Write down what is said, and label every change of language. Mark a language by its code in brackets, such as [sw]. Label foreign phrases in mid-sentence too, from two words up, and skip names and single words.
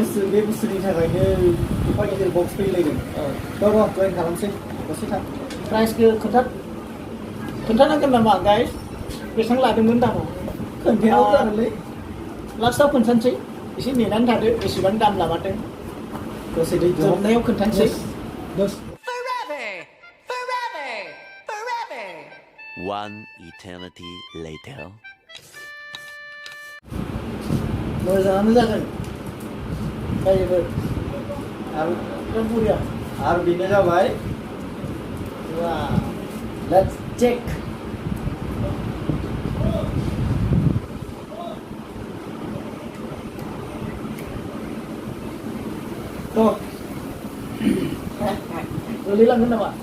[brx] बे बुस्थुनि थाखायनो एफा गिदिर बक्स फैलायदों जइन खालामसै दसे थां प्राइसखौ खोन्थानांगोन नामा गाइस बेसेबां लादोंमोन दामाव खोन्थायाव जागोनलै लास्टआव खोन्थानोसै एसे नेनानै थादो बेसेबां दाम लामारदों दसे दै जोबनायाव खोन्थानोसै [en] One eternity later. [brx] मोजाङानो जागोन जायोबो आरो बुरिया आरो बेनो जाबाय [en] let's check [brx] गोलैलांगोन नामा